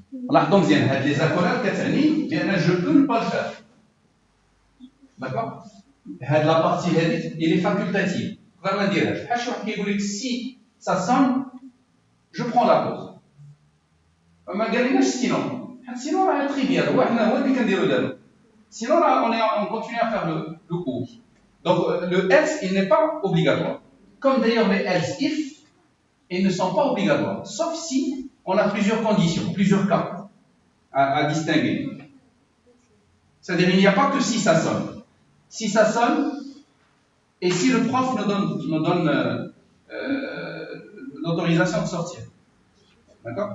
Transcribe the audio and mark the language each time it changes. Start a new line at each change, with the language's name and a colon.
Arabic: لاحظوا مزيان هاد لي زاكولات كتعني بان
French: je peux ne pas le faire.
Arabic: داكور؟ هاد لا بارتي هادي اللي فاكولتاتيف نقدر ما نديرهاش. بحال شي واحد كيقول لك
French: si ça sonne je prends la pause.
Arabic: ما قاليناش سينون حيت سينون راه تريفيال هو اللي كنديرو دابا.
French: Sinon, là, on continue à faire le cours. Donc, le else, il n'est pas obligatoire. Comme d'ailleurs les else if, ils ne sont pas obligatoires. Sauf si on a plusieurs conditions, plusieurs cas à distinguer. C'est-à-dire, il n'y a pas que si ça sonne. Si ça sonne, et si le prof nous donne l'autorisation de sortir. D'accord?